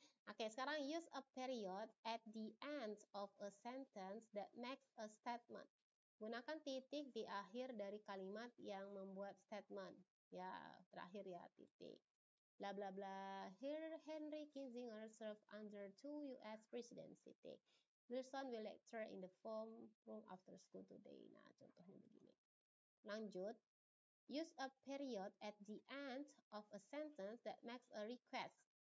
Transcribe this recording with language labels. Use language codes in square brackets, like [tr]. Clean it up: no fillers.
[id] Oke, sekarang [en] use a period at the end of a sentence that makes a statement. [id] Gunakan titik di akhir dari kalimat yang membuat statement. Ya, terakhir ya, titik. Bla bla bla. [en] Here Henry Kissinger served under 2 US presidents. [id] Titik. [en] Wilson will lecture in the forum room after school today. [id] Nah, contohnya begini. Lanjut. [en] Use a period at the end of a sentence that makes a request.